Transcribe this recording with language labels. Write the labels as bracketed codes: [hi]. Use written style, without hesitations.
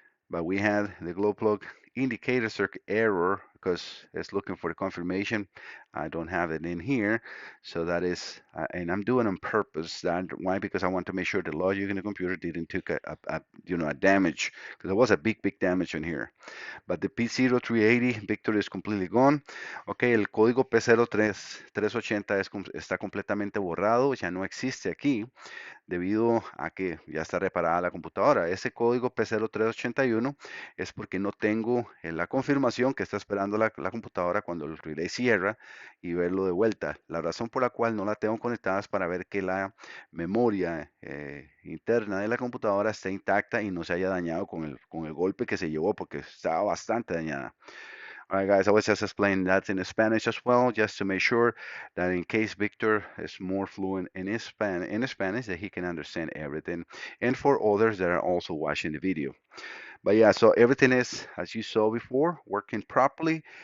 [en] But we had the glow plug indicator circuit error because it's looking for the confirmation. I don't have it in here, so that is, and I'm doing on purpose. That why? Because I want to make sure the logic in the computer didn't take a damage, because there was a big damage in here. But the P0380 Victor is completely gone. [es] Ok, el código P03380 está completamente borrado, ya no existe aquí, debido a que ya está reparada la computadora. Ese código P0381 es porque no tengo la confirmación que está esperando la computadora cuando el relay cierra y verlo de vuelta. La razón por la cual no la tengo conectada es para ver que la memoria interna de la computadora esté intacta y no se haya dañado con el golpe que se llevó, porque estaba bastante dañada. [en] All right, guys, I was just explaining that in Spanish as well, just to make sure that in case Victor is more fluent in Spanish, that he can understand everything, and for others that are also watching the video. But yeah, so everything is, as you saw before, working properly.